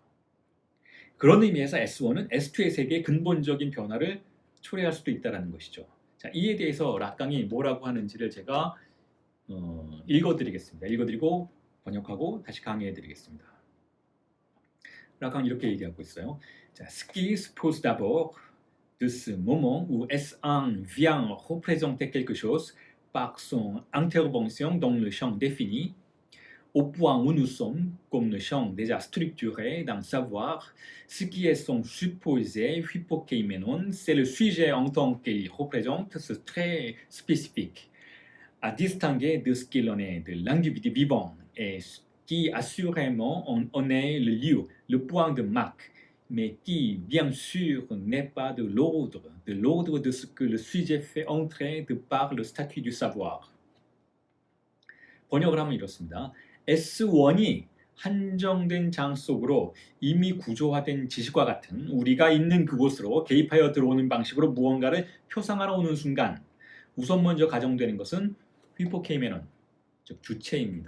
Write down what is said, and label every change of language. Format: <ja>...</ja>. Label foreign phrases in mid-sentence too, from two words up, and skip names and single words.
<ko>그런 의미에서 S1은 S2의 세계의 근본적인 변화를 초래할 수도 있다는 것이죠. 자, 이에 대해서 락강이 뭐라고 하는지를 제가 읽어드리겠습니다. 읽어드리고 번역하고 다시 강의해드리겠습니다. 락강 이렇게 얘기하고 있어요. 자,</ko> <fr>Ce qui se pose d'abord de ce moment où S1 vient représenter quelque chose par son intervention dans le champ défini, au point où nous sommes, comme le champ déjà structuré d'un savoir, ce qui est son supposé hypokeimenon, c'est le sujet en tant qu'il représente ce trait spécifique, à distinguer de ce qu'il en est de l'individu vivant, et qui assurément en est le lieu, le point de marque, mais qui, bien sûr, n'est pas de l'ordre de ce que le sujet fait entrer de par le statut du savoir.</fr> <ko>번역을 하면 이렇습니다. S1이 한정된 장 속으로 이미 구조화된 지식과 같은 우리가 있는 그곳으로 개입하여 들어오는 방식으로 무언가를 표상하러 오는 순간 우선 먼저 가정되는 것은 휘포케이메논, 즉 주체입니다.</ko>